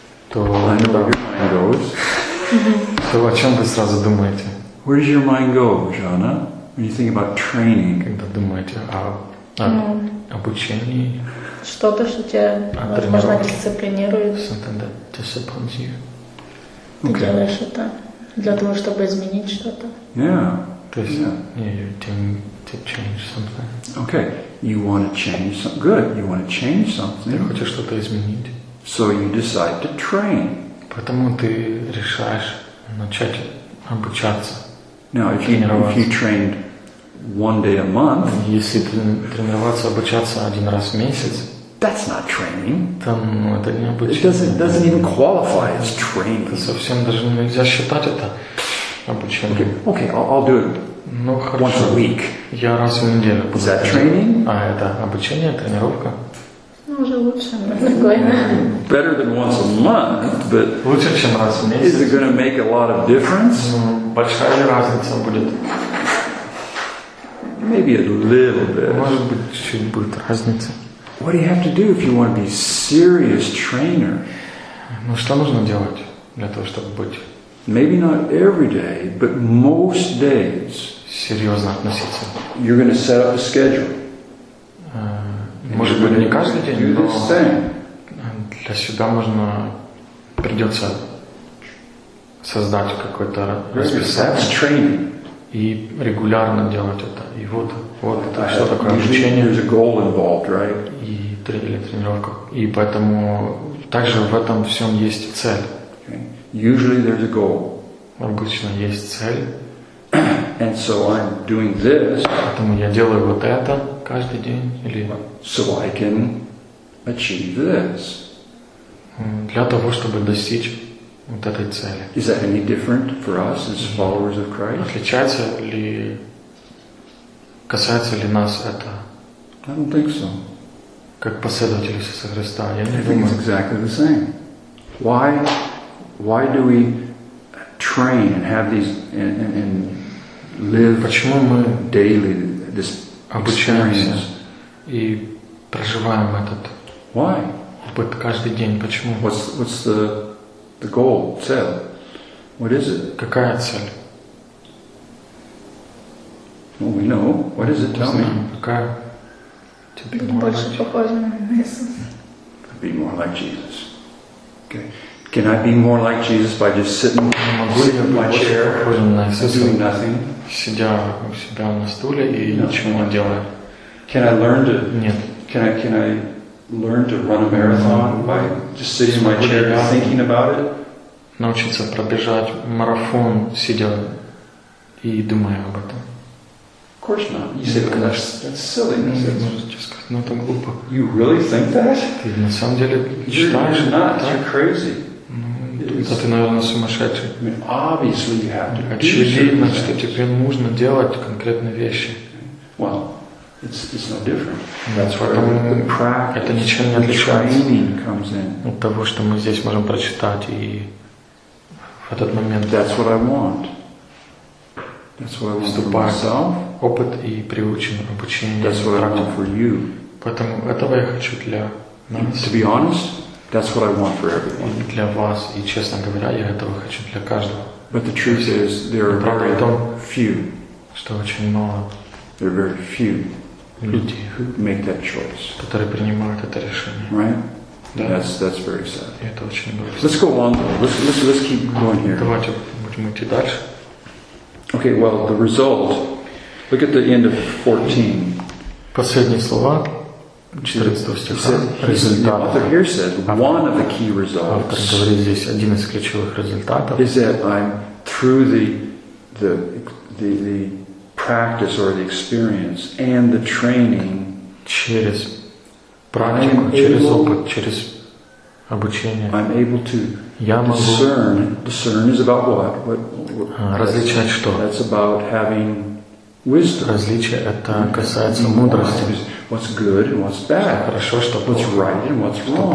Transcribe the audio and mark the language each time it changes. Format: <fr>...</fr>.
<ru>То о чем вы сразу думаете?</ru> <en>Where does your mind go, Жанна? When you think about training.</en> <ru>Когда думаете об обучении. Что-то, что тебя, возможно, дисциплинирует.</ru> <en>Something that disciplines you. Okay.</en> <ru>Ты делаешь это для того, чтобы изменить что-то.</ru> <en>Yeah. You're doing to change something. Okay, you want to change something. Good, you want to change something.</en> <ru>Ты хочешь что-то изменить.</ru> <en>So you decide to train.</en> <ru>Поэтому ты решаешь начать обучаться.</ru> <en>Now, if you trained one day a month,</en> <ru>если тренироваться, обучаться один раз в месяц,</ru> <en>that's not training.</en> <ru>Это не обучение.</ru> <en>It doesn't even qualify as training.</en> <ru>Это совсем даже нельзя считать это. Обучение.</ru> <en>Okay, I'll do it once a week.</en> <ru>Я раз в неделю буду.</ru> <en>Is that training?</en> <ru>Это обучение, тренировка. Ну, уже лучше, наверное.</ru> <en>Better than once a month, but</en> <ru>лучше, чем раз в месяц.</ru> <en>Is it going to make a lot of difference?</en> <ru>Большая разница будет.</ru> <en>Maybe a little bit.</en> <ru>Может быть, чуть будет разница.</ru> <en>What do you have to do if you want to be a serious trainer?</en> <ru>Ну, что нужно делать для того, чтобы быть?</ru> <en>Maybe not every day, but most days.</en> <ru>Серьезно относиться.</ru> <en>You're going to set up a schedule.</en> <ru>Может быть, не каждый день,</ru> <en>do this thing.</en> <ru>Для себя можно придется создать какое-то расписание и регулярно делать это. И вот это что такое обучение.</ru> <en>There's a goal involved, right?</en> <ru>И тренировка. И поэтому также в этом всем есть цель.</ru> <en>Usually there's a goal.</en> <ru>Обычно есть цель.</ru> <en>And so I'm doing this.</en> <ru>Поэтому я делаю вот это каждый день или.</ru> <en>So I can achieve this.</en> <ru>Для того, чтобы достичь вот этой цели.</ru> <en>Is that any different for us as followers of Christ?</en> <ru>Отличается ли, касается ли нас это?</ru> <en>I don't think so.</en> <ru>Как последователи Иисуса Христа, я не думаю.</ru> <en>I think it's exactly the same. Why? Why do we train and have these and live</en> <ru>почему мы</ru> <en>daily this</en> <ru>обучаемся и проживаем этот</ru> <en>why</en> <ru>опыт каждый день почему</ru> <en>what's the goal cell what is it</en> <ru>какая цель well, we know what is it tell me какая больше похоже на</ru> <en>Иисуса be more like Jesus okay. Can I be more like Jesus by just sitting in my chair, doing nothing?</en> <ru>Сидя у себя на стуле и ничего не делая.</ru> <en>Can I learn to?</en> <ru>Нет.</ru> <en>Can I learn to run a marathon by just sitting in my chair, thinking about it?</en> <ru>научиться пробежать марафон, сидя и думая об этом.</ru> <en>Of course not. You say, because that's silly.</en> <ru>Ну, это глупо.</ru> <en>You really think that?</en> <ru>Ты на самом деле считаешь?</ru> <en>You're not. You're crazy.</en> <ru>Ну, это ты, наверное, сумасшедший.</ru> <en>I mean, obviously you have to do certain things.</en> <ru>Очевидно, что тебе нужно делать конкретные вещи.</ru> <en>Well, it's no different. That's where the practice, training comes in.</en> <ru>От того, что мы здесь можем прочитать и в этот момент.</ru> <en>That's what I want. That's what I want for myself.</en> <ru>Опыт и приучен обучение.</ru> <en>That's what I want for you.</en> <ru>Поэтому этого я хочу для нас.</ru> <en>To be honest, that's what I want for everyone.</en> <ru>Для вас, и честно говоря, я этого хочу для каждого.</ru> <en>But the truth is, there are very few.</en> <ru>Что очень мало.</ru> <en>There are very few.</en> <ru>Люди,</ru> <en>who make that choice.</en> <ru>Которые принимают это решение.</ru> <en>Right?</en> <ru>Да.</ru> <en>That's very sad.</en> <ru>И это очень грустно.</ru> <en>Let's go on though. Let's keep going here.</en> <ru>Давайте будем идти дальше.</ru> <en>Okay, well, the result. Look at the end of 14.</en> <ru>Последние слова 14 стиха. Результат.</ru> <en>Author here says one of the key results.</en> <ru>Говорит здесь один из ключевых результатов.</ru> <en>Is that I'm through the practice or the experience and the training.</en> <ru>Через практику, через опыт, через обучение.</ru> <en>I'm able to discern is about what?</en> <ru>Различать что?</ru> <en>That's about having wisdom.</en> <ru>Различие это касается мудрости.</ru> <en>What's good and what's bad?</en> <ru>Хорошо, что</ru> <en>what's right and what's wrong?</en>